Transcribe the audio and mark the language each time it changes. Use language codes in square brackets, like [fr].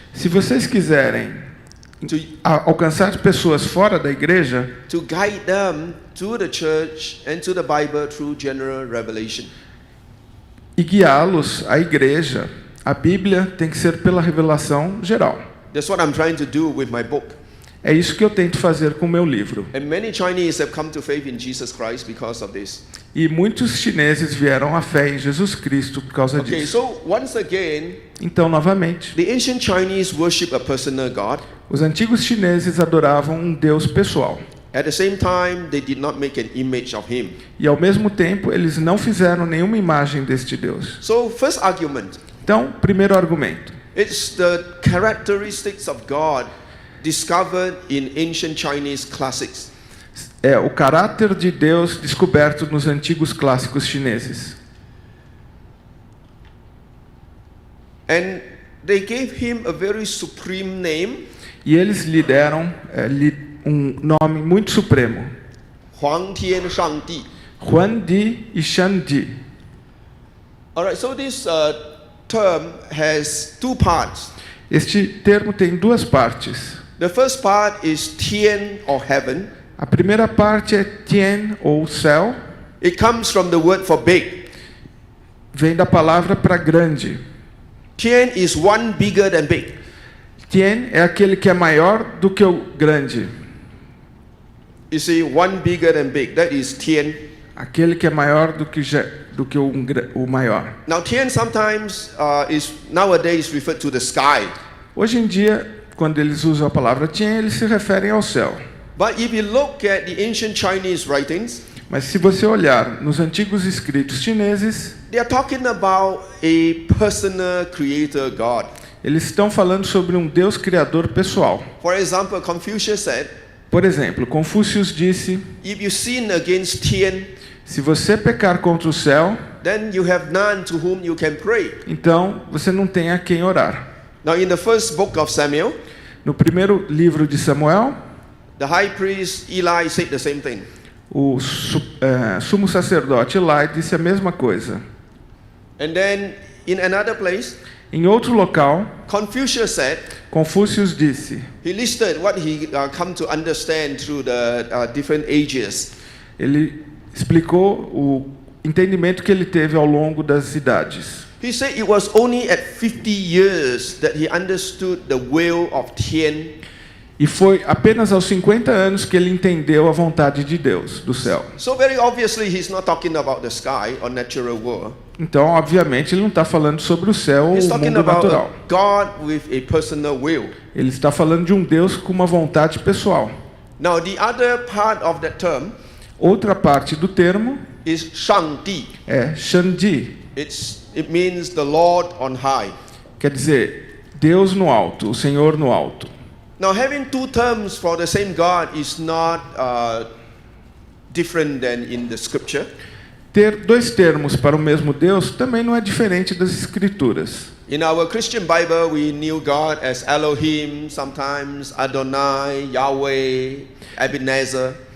[pt] se vocês quiserem [en] to, [pt] alcançar pessoas fora da igreja, [en] to guide them to the church and to the Bible through general revelation. [pt] e guiá-los à igreja, a Bíblia tem que ser pela revelação geral. [en] That's what I'm trying to do with my book. [pt] É isso que eu tento fazer com o meu livro. [en] And many Chinese have come to faith in Jesus Christ because of this. [pt] E muitos chineses vieram à fé em Jesus Cristo por causa [en] Okay, [pt] disso. [en] so once again, [pt] Então, novamente, [en] the ancient Chinese worship a personal God. [pt] os antigos chineses adoravam um Deus pessoal. [en] At the same time, they did not make an image of him. [pt] E ao mesmo tempo, eles não fizeram nenhuma imagem deste Deus. [en] So, first argument, [pt] Então, primeiro argumento. [en] it's the characteristics of God discovered in ancient Chinese classics. [pt] É o caráter de Deus descoberto nos antigos clássicos chineses. [en] And they gave him a very supreme name, [pt] E eles lhe deram um nome muito supremo. [en] Huang Tian Shangdi. [pt] Huan Di e Shan Di. [en] Alright, so this term has 2 parts. [pt] Este termo tem 2 partes. [en] The first part is Tian or heaven. [pt] A primeira parte é Tian ou céu. [en] It comes from the word for big. [pt] Vem da palavra para grande. [en] Tian is one bigger than big. [pt] Tian é aquele que é maior do que o grande. [en] You see, one bigger than big. That is Tian. [pt] Aquele que é maior do que o maior. [en] Now, Tian sometimes is nowadays referred to the sky. [pt] Hoje em dia, quando eles usam a palavra Tian, eles se referem ao céu. [en] But if you look at the ancient Chinese writings, [pt] Mas se você olhar nos antigos escritos chineses, [en] they are talking about a personal creator God. [pt] eles estão falando sobre um Deus criador pessoal. [en] For example, Confucius said, [pt] Por exemplo, Confúcio disse: [en] if you sin against Tian, [pt] se você pecar contra o céu, [en] then you have none to whom you can pray. [pt] então você não tem a quem orar. [en] Now, in the first book of Samuel, [pt] No primeiro livro de Samuel, [en] the high priest Eli said the same thing. [pt] o sumo sacerdote Eli disse a mesma coisa. [en] And then in another place, [pt] Em outro local, [en] Confucius said, [pt] Confúcio disse, [en] he listed what he come to understand through the different ages. [pt] ele explicou o entendimento que ele teve ao longo das idades. [en] He said it was only at 50 years that he understood the will of Tian. [pt] E foi apenas aos 50 anos que ele entendeu a vontade de Deus, do céu. [en] So very obviously he's not talking about the sky or natural world. [pt] Então, obviamente, ele não está falando sobre o céu ou [en] He's [pt] o [en] talking [pt] mundo [en] about [pt] natural. [en] a God with a personal will. [pt] Ele está falando de um Deus com uma vontade pessoal. [en] Now the other part of that term [pt] Outra parte do termo [en] is Shangdi. [pt] é Shangdi, [en] It means the Lord on high. [pt] quer dizer, Deus no alto, o Senhor no alto. [en] Now having two terms for the same God is not different than in the scripture. [pt] Ter dois termos para o mesmo Deus também não é diferente das Escrituras. [en] In our Christian Bible, we knew God as Elohim, sometimes Adonai, Yahweh, Ebenezer.